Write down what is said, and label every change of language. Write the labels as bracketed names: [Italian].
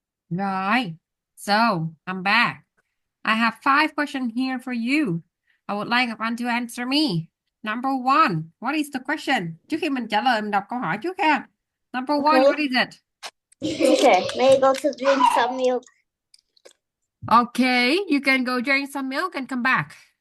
[English] Right. So I'm back. I have 5 questions here for you. I would like Ngọc to answer me. Number 1, what is the question? [Vietnamese] Trước khi mình trả lời, mình đọc câu hỏi trước ha. [English] Number 1, Okay. what is it? Okay. May I go to drink some milk? Okay, you can go drink some milk and come back.